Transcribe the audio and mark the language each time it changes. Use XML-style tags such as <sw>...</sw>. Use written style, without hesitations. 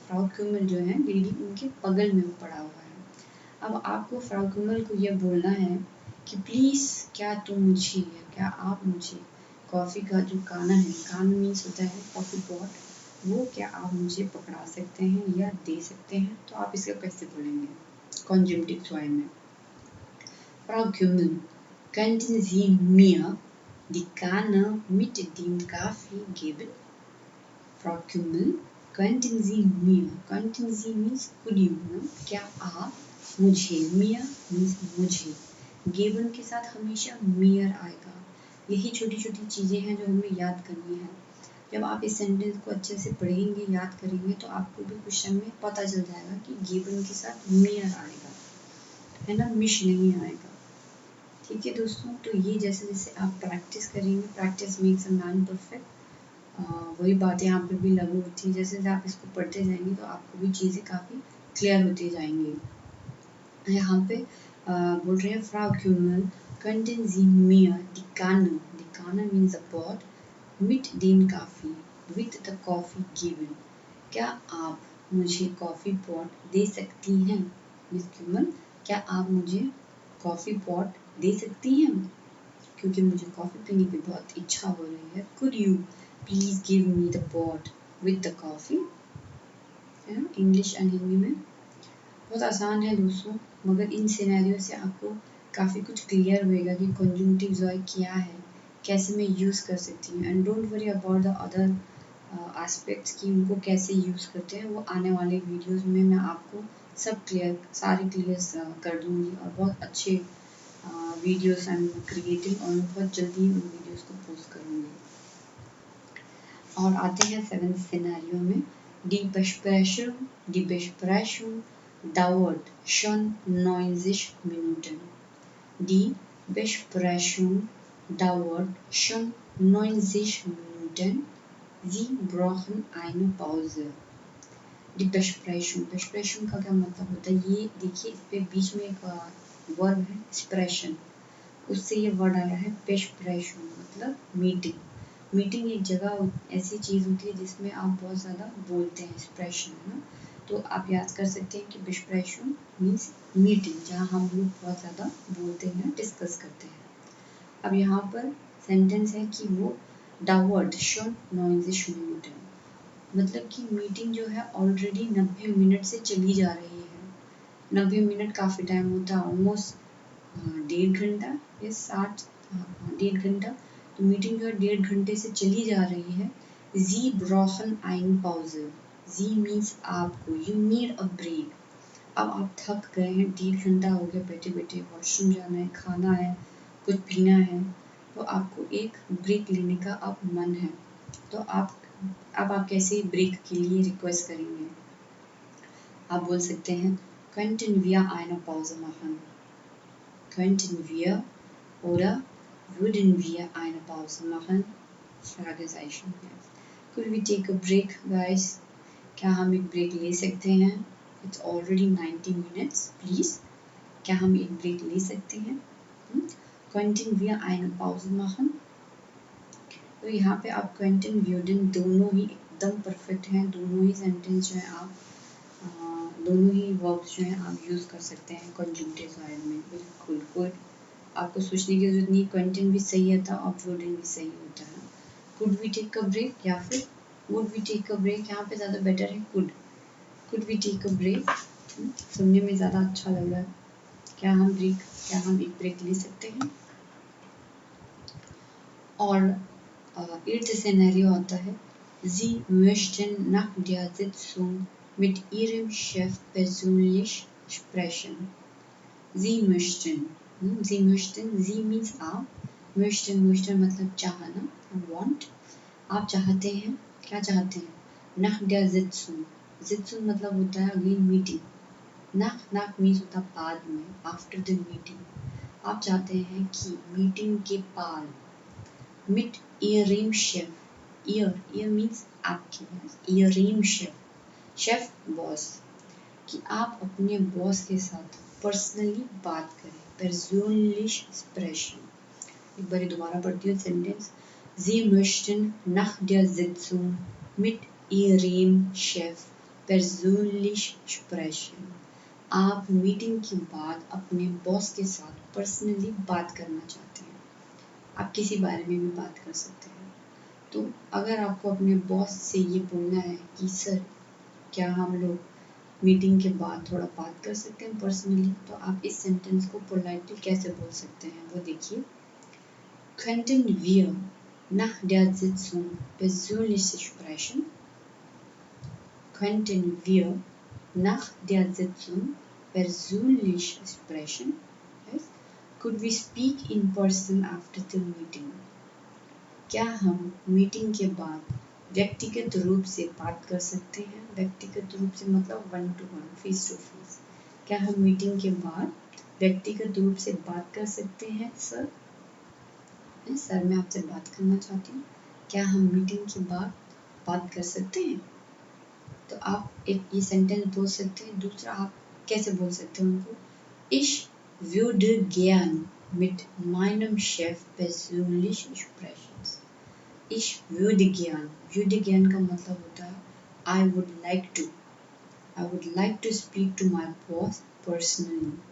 <hi>Fro क्यूमल जो है lady, उनके बगल में वो पड़ा हुआ है. अब आपको फ्रॉ क्यूमल को ये बोलना है कि प्लीज़ क्या तुम मुझे, या क्या आप मुझे कॉफ़ी का जो काना है, कान मीन्स होता है कॉफ़ी पॉट, वो क्या आप मुझे पकड़ा सकते हैं या दे सकते हैं. तो आप इसको कैसे बोलेंगे कॉन्जम्पटिव स्वयं में.</hi> <de>Frau Kümmel, könnten Sie mir die Kanne mit dem Kaffee geben? Frau Kümmel, könnten Sie mir, könnten Sie</de> <en>means could you,</en> <hi>क्या आप मुझे,</hi> <de>mir means मुझे, geben के साथ हमेशा mir आएगा.</de> <hi>यही छोटी छोटी चीज़ें हैं जो हमें याद करनी है. जब आप इस सेंटेंस को अच्छे से पढ़ेंगे, याद करेंगे, तो आपको भी क्वेश्चन में पता चल जाएगा कि गिवन के साथ मियर आएगा, है ना, मिश नहीं आएगा. ठीक है दोस्तों, तो ये जैसे जैसे आप प्रैक्टिस करेंगे,</hi> <en>practice makes a man perfect,</en> <hi>वही बातें यहाँ पे भी लागू होती है. जैसे जैसे आप इसको पढ़ते जाएंगे तो आपको भी चीज़ें काफ़ी क्लियर होती जाएंगी.</hi> <de>यहाँ पे बोल रहे हैं फ्रॉ क्यूमल könnten Sie mir die Kanne</de> <en>means a pot</en> <de>mit dem Kaffee</de> <en>with the coffee given.</en> <hi>क्या आप मुझे कॉफ़ी पॉट दे सकती हैं. मिस क्यूमल, क्या आप मुझे कॉफ़ी पॉट दे सकती हैं, क्योंकि मुझे कॉफ़ी पीने की बहुत इच्छा हो रही है.</hi> <en>Could you please give me the pot with the coffee.</en> <hi>है ना, इंग्लिश एंड हिंदी में बहुत आसान है दोस्तों, मगर इन सिनेरियो से आपको काफ़ी कुछ क्लियर होएगा कि कॉन्जंक्टिव जॉय क्या है, कैसे मैं यूज़ कर सकती हूँ.</hi> <en>and don't worry about the other aspects</en> <hi>की उनको कैसे यूज़ करते हैं, वो आने वाले वीडियोस में मैं आपको सब सारे क्लियर कर दूँगी. और बहुत अच्छे वीडियोस</hi> <en>I am creating,</en> <hi>और मैं बहुत जल्दी उन वीडियोस को पोस्ट करूँगी. और आते हैं 7th सिनेरियो में.</hi> <de>Die Besprechung dauert schon 90 Minuten. Die Besprechung dauert schon 90 Minuten. Sie brauchen eine Pause.</de> <hi>Die Besprechung का क्या मतलब होता है, ये देखिए इस पे बीच में एक वर्ब है expression, उससे ये वर्ड आया है Besprechung, मतलब मीटिंग. मीटिंग एक जगह ऐसी चीज़ होती है जिसमें आप बहुत ज़्यादा बोलते हैं, एक्सप्रेशन है ना, तो आप याद कर सकते हैं कि Besprechung मीन्स मीटिंग, जहाँ हम लोग बहुत ज़्यादा बोलते हैं, डिस्कस करते हैं. अब यहाँ पर सेंटेंस है कि वो</hi> <de>dauert schon 90 Minuten,</de> <hi>मतलब कि मीटिंग जो है ऑलरेडी 90 मिनट से चली जा रही है. 90 मिनट काफ़ी टाइम होता है, ऑलमोस्ट 1.5 घंटा या 1.5 घंटा. तो मीटिंग जो है 1.5 घंटे से चली जा रही है.</hi> <de>Sie brauchen eine Pause. Sie means आपको,</de> <en>you need a break.</en> <hi>अब आप थक गए हैं, 1.5 घंटा हो गया बैठे बैठे, वॉशरूम जाना है, खाना है, कुछ पीना है, तो आपको एक ब्रेक लेने का अब मन है. तो आप कैसे ब्रेक के लिए रिक्वेस्ट करेंगे. आप बोल सकते हैं</hi> <de>könnten wir eine Pause machen. Könnten wir oder würden wir eine Pause machen? Fragezeichen.</de> <en>Could we take a break, guys?</en> <hi>क्या हम एक ब्रेक ले सकते हैं?</hi> <en>It's already 90 minutes.</en> <hi>Please, क्या हम एक ब्रेक ले सकते हैं?</hi> <de>Könnten wir eine Pause machen?</de> <hi>तो यहाँ पे आप könnten würden दोनों ही एकदम परफेक्ट हैं. दोनों ही सेंटेंस जो है आप दोनों ही वर्ब्स जो हैं आप यूज़ कर सकते हैं कंजूगेटिव वर्ब में. बिल्कुल कोई आपको सोचने की जरूरत नहीं. könnten भी सही होता और würden भी सही होता है.</hi> <en>Could we take a break या फिर would we take a break?</en> <hi>यहाँ पे ज़्यादा बेटर है</hi> <en>could we take a break?</en> <hi>सुनने में ज़्यादा अच्छा लग रहा है. क्या हम एक ब्रेक ले सकते हैं? और 8th सिनेरियो आता है</hi> <de>Sie möchten nach der Sitzung mit Ihrem Chef persönlich sprechen. Sie möchten.</de> <hi>Sie means आप. möchten मतलब चाहना. want. आप चाहते हैं. क्या चाहते हैं?</hi> <de>nach der Sitzung.</de> <hi>Sitzung मतलब होता है अगेन मीटिंग. nach means होता है बाद में,</hi> <en>after the meeting.</en> <hi>आप चाहते हैं कि मीटिंग के बाद</hi> <de>mit Ihrem Chef.</de> <hi>Ihr means आपके. Ihrem Chef boss. कि आप अपने बॉस के साथ पर्सनली बात करें.</hi> <de>persönlich sprechen.</de> <hi>एक बार दोबारा पढ़ती हूँ sentence.</hi> <de>Sie möchten nach der Sitzung mit Ihrem Chef persönlich sprechen.</de> <hi>आप मीटिंग के बाद अपने बॉस के साथ पर्सनली बात करना चाहते हैं. आप किसी बारे में भी बात कर सकते हैं. तो अगर आपको अपने बॉस से ये बोलना है कि सर क्या हम लोग मीटिंग के बाद थोड़ा बात कर सकते हैं पर्सनली, तो आप इस सेंटेंस को पोलाइटली कैसे बोल सकते हैं वो देखिए.</hi> <de>Könnten wir nach der Sitzung persönlich sprechen? Könnten wir nach der Sitzung persönlich sprechen?</de> <en>Yes. Could we speak in person after the meeting?</en> <hi>क्या हम मीटिंग के बाद व्यक्तिगत रूप से बात कर सकते हैं? व्यक्तिगत रूप से मतलब 1 to 1, फेस टू फेस. क्या हम मीटिंग के बाद व्यक्तिगत रूप से बात कर सकते हैं सर? सर मैं आपसे बात करना चाहती हूँ. क्या हम मीटिंग के बाद बात कर सकते हैं? तो आप एक ये सेंटेंस बोल सकते हैं. दूसरा आप कैसे बोल सकते हैं उनको?</hi> <de>Ich würde gern mit meinem Chef persönlich sprechen. Ich würde gern</de> <en>का मतलब होता है I would like to speak to my boss personally.</en>